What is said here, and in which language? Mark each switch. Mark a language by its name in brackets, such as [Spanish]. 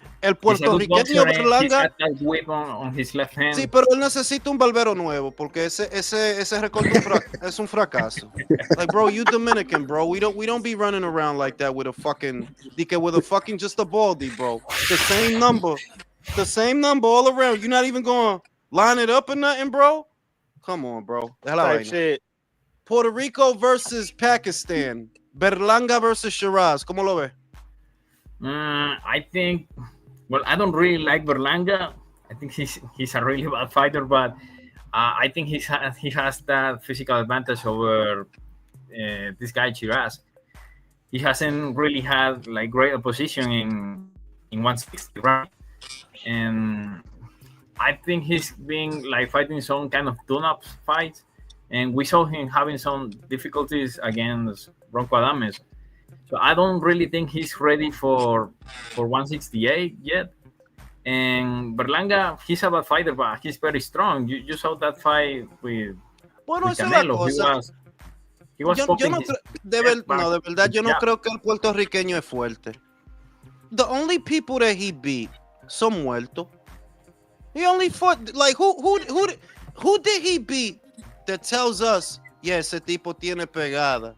[Spanish] El puertorriqueño Berlanga. [English] On his left hand. [Spanish] Sí, pero él necesita un barbero nuevo, porque ese recorte es un fracaso. [English] Like, bro, you Dominican, bro. We don't be running around like that with a fucking just a baldy, bro. The same number all around. You're not even going to line it up or nothing, bro. Come on, bro. Type shit. [Spanish] Puerto Rico versus Pakistan. Berlanga versus Shiraz. ¿Cómo lo ves? [English] I think. Well, I don't really like Berlanga. I think he's a really bad fighter, but I think he has that physical advantage over this guy Shiraz. He hasn't really had like great opposition in 160, right? And I think he's been like fighting some kind of tune-up fights, and we saw him having some difficulties against Bronco Adames. So I don't really think he's ready for 168 yet. And Berlanga, he's a bad fighter, but he's very strong. You saw that fight with Canelo. He was [Spanish] de verdad, yo no creo que el puertorriqueño es fuerte. [English] The only people that he beat [Spanish] son muertos. [English] He only fought, like, who did he beat that tells us, yeah, [Spanish] ese tipo tiene pegada.